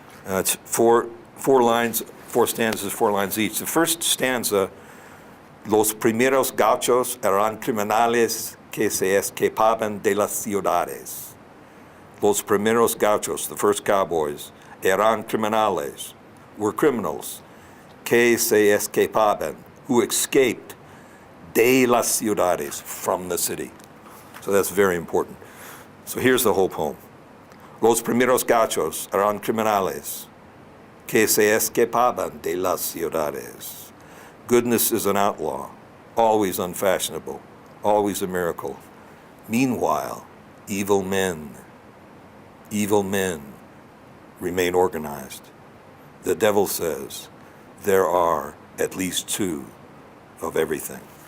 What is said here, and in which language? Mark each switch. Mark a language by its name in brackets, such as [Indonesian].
[English] It's four lines, four stanzas, 4 lines each. The first stanza, [Spanish] los primeros gauchos eran criminales que se escapaban de las ciudades. Los primeros gauchos, [English] the first cowboys, [Spanish] eran criminales, [English] were criminals, [Spanish] que se escapaban, [English] who escaped [Spanish] de las ciudades, [English] from the city. So that's very important. So here's the whole poem. [Spanish] Los primeros gauchos eran criminales, que se escapaban de las ciudades. [English] Goodness is an outlaw, always unfashionable, always a miracle. Meanwhile, evil men remain organized. The devil says there are at least 2 of everything.